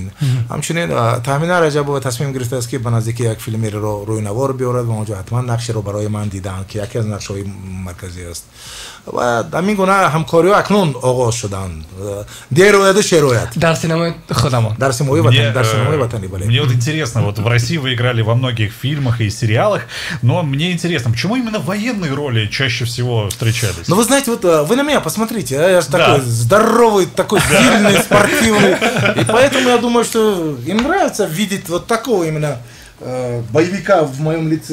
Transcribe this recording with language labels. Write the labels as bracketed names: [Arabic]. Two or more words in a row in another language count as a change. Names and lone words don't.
[Tajik] ҳамчунин Таъмина Раҷабова тасмим гирифтааст ки ба наздики як филмеро рӯйнавор биёрад ва онҷо ҳатман нақшеро барои ман диданд, ки яке аз нақшҳои марказӣ аст. ва ҳамин гуна ҳамкориҳо акнун оғоз шуданд. Дерояду шероят. Дар синамои худамон. Дар синамои ватанӣ, бале. [Russian] Мне вот интересно, вот в России вы играли во многих фильмах и сериалах, но мне интересно, почему именно военные роли чаще всего встречались? Ну вы знаете, вот вы на меня посмотрите, я же такой здоровый, такой сильный, спортивный. И поэтому я думаю, что им нравится видеть вот такого именно боевика в моем лице.